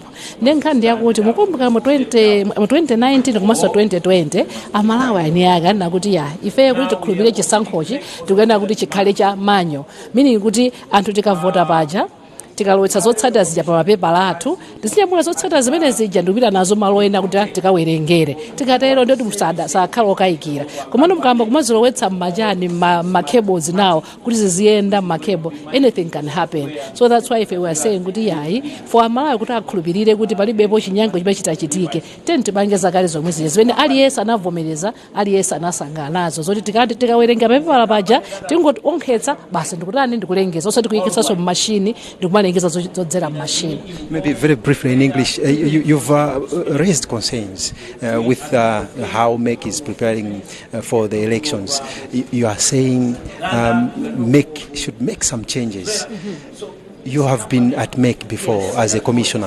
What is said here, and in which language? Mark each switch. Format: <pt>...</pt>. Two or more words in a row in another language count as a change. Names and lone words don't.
<ny>Ndi nkhani yakuti mukumbuka mu 2019 komanso 2020 amalawi ani akanena kuti ya ife kuti tikhulupirire chisankhochi tikuyenera kuti chikhale cha manyo, meaning kuti anthu tikavota paja tikalowetsa zotsatira zija pa mapepa athu tizinyamula zotsatira zimene zija ndikupita nazo malo ena kuti tikawerengere. Tikatero ndoti sakhala okayikira. Komano mukamba kumazilowetsa mmachani ma-cables nawo kuti ziziyenda ma-cable,</ny> <en>anything can happen. So that's why if we are saying</en> <ny>kuti yayi for amalawi kuti akhulupirire kuti palibepo chinyango chimene chitachitike teni tipange zakale zomwe zija zimene aliyense anavomereza aliyense anasangana nazo zoti tikati tikawerenga papepa paja tingoti onkhetsa basi ndikutani ndikulengeza osati kuyikitsanso mmashini ndikumane.</ny> <en>Maybe very briefly in English, you've raised concerns with how MEC is preparing for the elections. You are saying MEC should make some changes. You have been at MEC before as a commissioner.</en>